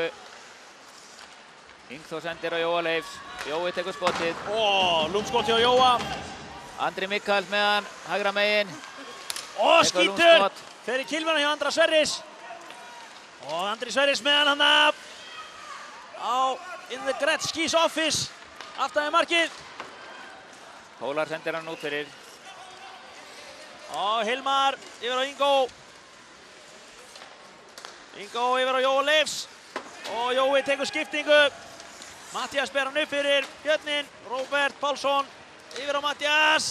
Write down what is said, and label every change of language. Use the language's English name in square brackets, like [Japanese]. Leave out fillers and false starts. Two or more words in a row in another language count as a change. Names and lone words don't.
[Icelandic] Ingþór sendir á Jóa Leifs. Jói tekur skotið. Lúmskoti á Jóa. Andri Mikaels með hann, hægra megin. Skítur! Fer í kilvana hjá Andra Sverris. Og Andri Sverris með hann hana á [English] in the Gretzky's office. [Icelandic] Aftan við markið. Kólar sendir hann út fyrir. Og Hilmar yfir á Ingo. Ingo yfir á Jóa Leifs. Og Jói tekur skiptingu. Mattias ber hann upp fyrir Björnin. Róbert Pálsson yfir á Mattias.